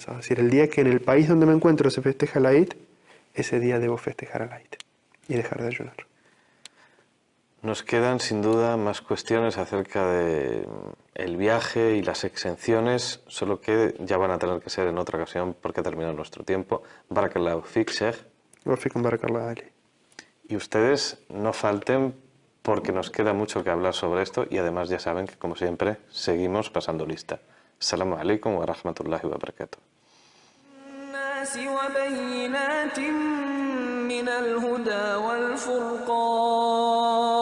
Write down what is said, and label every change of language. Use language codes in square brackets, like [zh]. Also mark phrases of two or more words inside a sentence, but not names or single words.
[es] Es decir, el día que en el país donde me encuentro se festeja el Eid, ese día debo festejar el Eid y dejar de ayunar. Nos quedan sin duda más cuestiones acerca de el viaje y las exenciones, solo que ya van a tener que ser en otra ocasión porque ha terminado nuestro tiempo. [ar] بارك الله فيك, Sheikh. وفيكم بارك الله عليه. [es] Y ustedes no falten porque nos queda mucho que hablar sobre esto y además ya saben que, como siempre, seguimos pasando lista. [ar] السلام عليكم ورحمة الله وبركاته. من الهدى والفرقان